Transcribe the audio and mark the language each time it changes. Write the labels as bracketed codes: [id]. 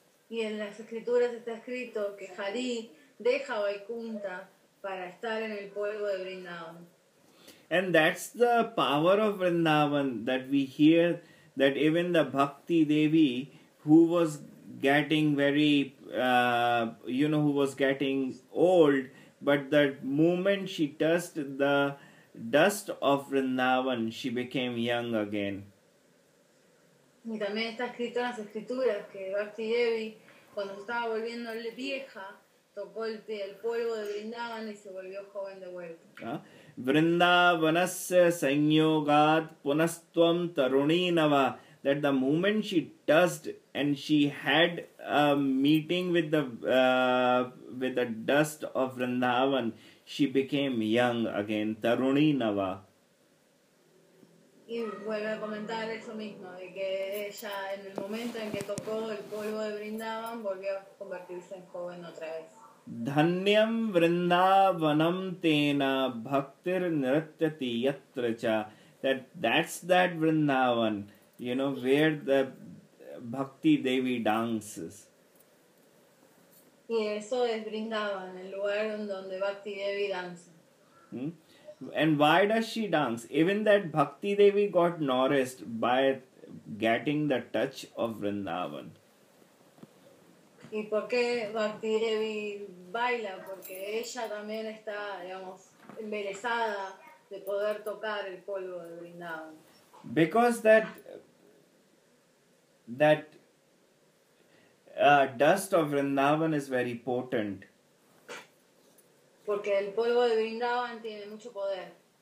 [es] Y en las escrituras está escrito que Hari deja Vaikuntha para estar en el polvo de Vrindavan. [en] And that's the power of Vrindavan, that we hear that even the Bhakti Devi, who was getting very you know, who was getting old, but the moment she touched the dust of Vrindavan, she became young again. [es] Y también está escrito en las escrituras que Bhakti Devi, cuando estaba volviendo vieja, tocó el polvo de Vrindavan y se volvió joven de vuelta. [sa] Vrindavanasya sanyogat punastvam taruninava. [en] That the moment she touched and she had a meeting with the dust of Vrindavan, she became young again. [sa] Taruni Nava. [es] Y vuelve a comentar eso mismo, de que ella en el momento en que tocó el polvo de Vrindavan volvió a convertirse en joven otra vez. [sa] Dhanyam Vrindavanam tena bhaktir nirtyati yatracha. [en] That's that Vrindavan. You know, where the Bhakti Devi dances. [es] Y eso es Vrindavan, el lugar donde Bhakti Devi danza. [en] Hmm? And why does she dance? Even that Bhakti Devi got nourished by getting the touch of Vrindavan. [es] ¿Y por qué Bhakti Devi baila? Porque ella también está, digamos, embelesada de poder tocar el polvo de Vrindavan. [en] Because that... that dust of Vrindavan is very potent. [es] Porque el polvo de Vrindavan tiene mucho poder.